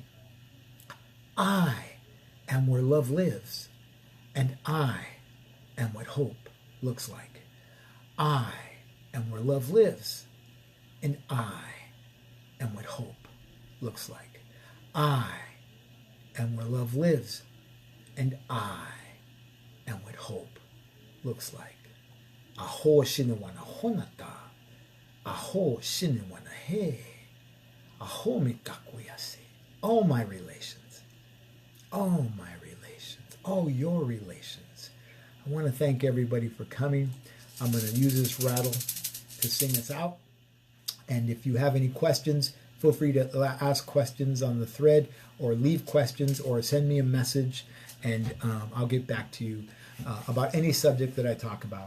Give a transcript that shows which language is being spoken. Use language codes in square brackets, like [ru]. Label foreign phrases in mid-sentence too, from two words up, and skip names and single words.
[en] I am where love lives, and I am what hope looks like. I am where love lives, and I am what hope looks like. I am where love lives, and I am what hope looks like. Aho shiniwana honata, aho shiniwana he, aho mikakuyase. All my relations. Oh, my relations. Oh, your relations. I want to thank everybody for coming. I'm going to use this rattle to sing us out. And if you have any questions, feel free to ask questions on the thread, or leave questions, or send me a message, and I'll get back to you about any subject that I talk about.